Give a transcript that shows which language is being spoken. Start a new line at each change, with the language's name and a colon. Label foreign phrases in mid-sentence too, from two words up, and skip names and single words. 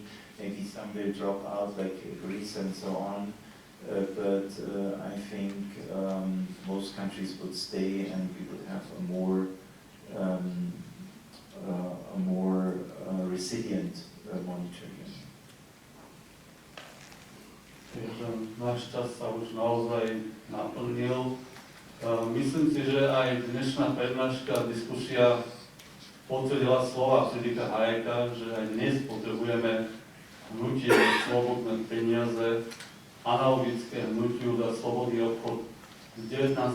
English: Maybe some will drop out, like Greece and so on. But I think most countries would stay, and we would have a more resilient monetary union.
Slovak: Takže náš čas sa už naozaj naplnil. Myslím si, že aj dnešná prednáška, diskusia potvrdila slova Friedricha Hayeka, že aj dnes potrebujeme hnutie slobodné peniaze, analogické hnutiu za slobodný obchod z 19.